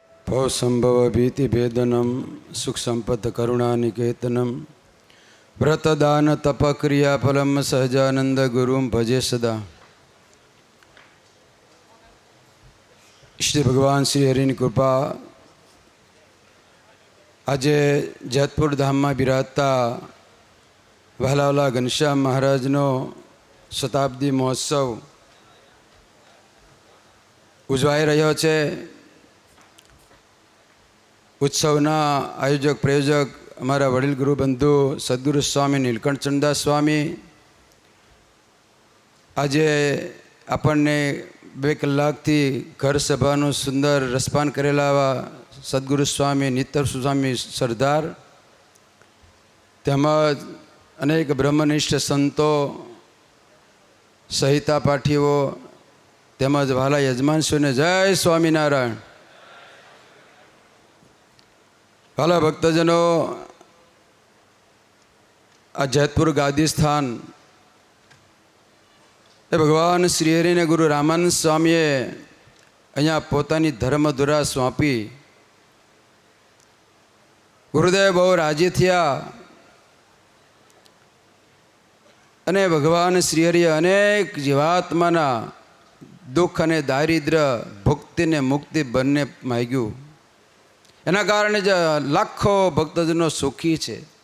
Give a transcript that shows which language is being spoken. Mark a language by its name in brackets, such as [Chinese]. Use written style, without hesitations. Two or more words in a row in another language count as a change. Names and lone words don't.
[Sanskrit] भवसंभव भीतिभेदनम सुख संपद करुणानिकेतनम व्रतदान तपक्रियाफलम सहजानंद गुरुम भजे सदा। [Gujarati] શ્રી ભગવાન શ્રી હરિની કૃપા આજ જેતપુર ધામ માં બિરાજતા વહાલાવલા ઘનશ્યામ મહારાજનો શતાબ્દી મહોત્સવ ઉજવાઈ રહ્યો છે। ઉત્સવના આયોજક પ્રયોજક અમારા વડીલ ગુરુબંધુ સદ્ગુરુ સ્વામી નીલકંઠ ચંદાસ સ્વામી આજ આપણે 2 કલાકથી ઘર સભાનું સુંદર રસપાન કરેલા સદ્ગુરુ સ્વામી નિત્ય સ્વામી સરદાર તેમજ અનેક બ્રહ્મનિષ્ઠ સંતો સહિત પાઠીઓ તેમજ વાલા યજમાનશ્રી ને જય સ્વામીનારાયણ। વાલા ભક્તજનો આ જેતપુર ગાદી સ્થાન એ ભગવાન શ્રીહરિ ને ગુરુ રામાનંદ સ્વામીએ અહીંયા પોતાની ધર્મધુરા સોંપી। ગુરુદેવ બહુ રાજી થયા અને ભગવાન શ્રીહરિએ અનેક જીવાત્માના દુઃખ અને દારિદ્ર્ય ભુક્તિ ને મુક્તિ બંને માંગ્યું। એના કારણે જ લાખો ભક્તજનો સુખી હૈ।